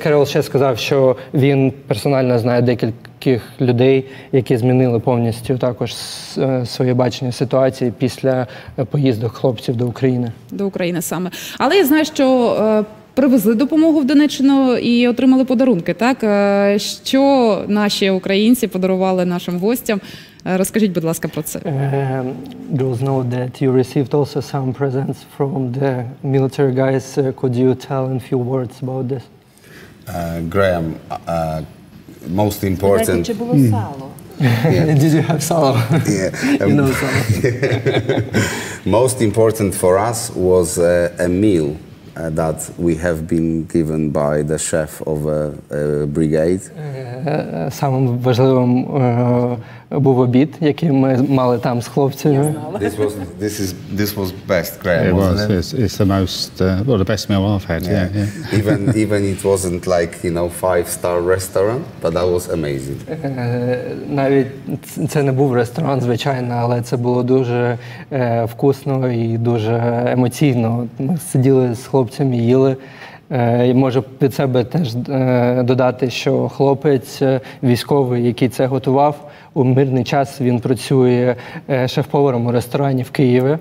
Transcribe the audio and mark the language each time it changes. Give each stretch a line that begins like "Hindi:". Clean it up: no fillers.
Ukrainian: Карол ще сказав, що він персонально знає декількох людей, які змінили повністю також своє бачення ситуації після поїздок хлопців до України. До України саме. Але я знаю, що привезли допомогу в Донеччину і отримали подарунки, так? Що наші українці подарували нашим гостям? Розкажіть, будь ласка, про це.
English: Girls know that you received also some presents from the military guys. Could you tell in few words about this? Graham, most important.
Ukrainian: Чи було сало?
English: Did you have salo? Yeah. You know salo. Most important for us was a meal that we have been given by the chef of a brigade.
Ukrainian: Самим важливим був обід, який ми мали там з хлопцями.
English: This was best, Graham. It was. Wasn't it? It's the most, well, the best meal I've had. Yeah. Even it wasn't like 5-star restaurant, but that was amazing.
Ukrainian: Навіть це не був ресторан, звичайно, але це було дуже вкусно і дуже емоційно. Ми сиділи з хлопцями, їли. І можу від себе теж додати, що хлопець військовий, який це готував, у мирний час він працює шеф-поваром у ресторані в Києві.